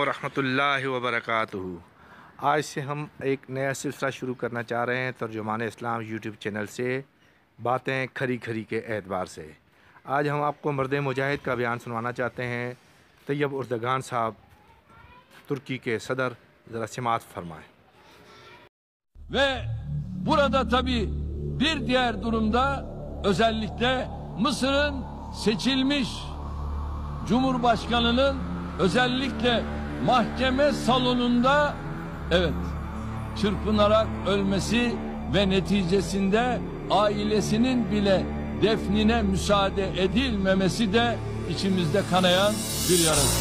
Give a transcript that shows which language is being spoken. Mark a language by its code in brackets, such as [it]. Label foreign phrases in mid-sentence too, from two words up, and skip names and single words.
[ar] رحمة الله و بركاته. [ur] آج سے ہم ایک نیا سلسلہ شروع کرنا چاہ رہے ہیں ترجمان اسلام یوٹیوب چینل سے، باتیں کھری کھری کے اعتبار سے. آج ہم آپ کو مرد مجاہد کا بیان سنوانا چاہتے ہیں. طیب اردگان صاحب، ترکی کے صدر، ذرا سماعت فرمائیں. [tr] Ve burada tabii bir diğer durumda özellikle Mısır'ın seçilmiş Cumhurbaşkanı'nın özellikle mahkeme salonunda çırpınarak ölmesi ve neticesinde ailesinin bile defnine müsaade edilmemesi de içimizde kanayan bir yarası.